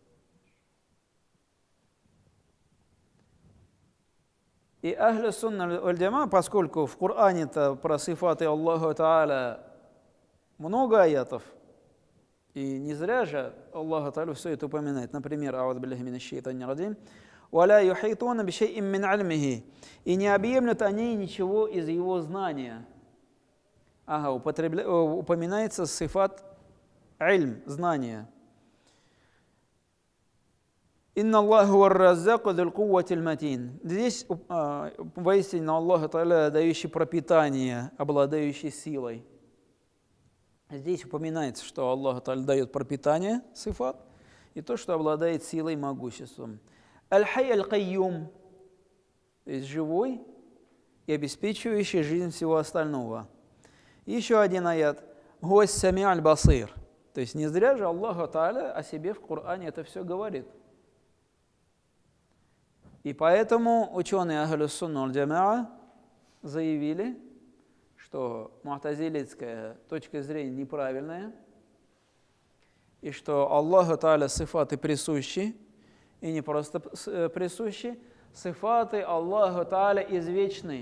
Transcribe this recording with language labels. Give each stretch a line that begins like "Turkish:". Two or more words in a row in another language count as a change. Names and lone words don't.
Russian: И Ахлю Сунна валь Джамаа, поскольку в Коране-то про сифаты Аллаха Та'аля много аятов, и не зря же Аллах Та'аля все это упоминает. Например,
Arabic: «أعوذ بالله من الشيطان الرجيم»، «ولا يحيطون بشيء من علمه»,
Russian: и не объемлют они ничего из его знания. Ага, упоминается сифат ильм, знание.
Arabic: «إن الله هو الرزاق ذو القوة المتين».
Russian: Здесь воистину Аллах Та'аля, дающий пропитание, обладающий силой. Здесь упоминается, что Аллах Та'аля дает пропитание, сифат, и то, что обладает силой и могуществом.
Arabic: الحي القيوم,
Russian: то есть живой и обеспечивающий жизнь всего остального. Еще один аят.
Arabic: «هو السميع البصير».
Russian: То есть не зря же Аллаху Тааля о себе в Коране это все говорит. И поэтому ученые Ахлюс Сунна валь Джамаа заявили, что му'тазилитская точка зрения неправильная, и что Аллаху Тааля сифаты присущи, и не просто присущи, сифаты Аллаху Тааля извечны.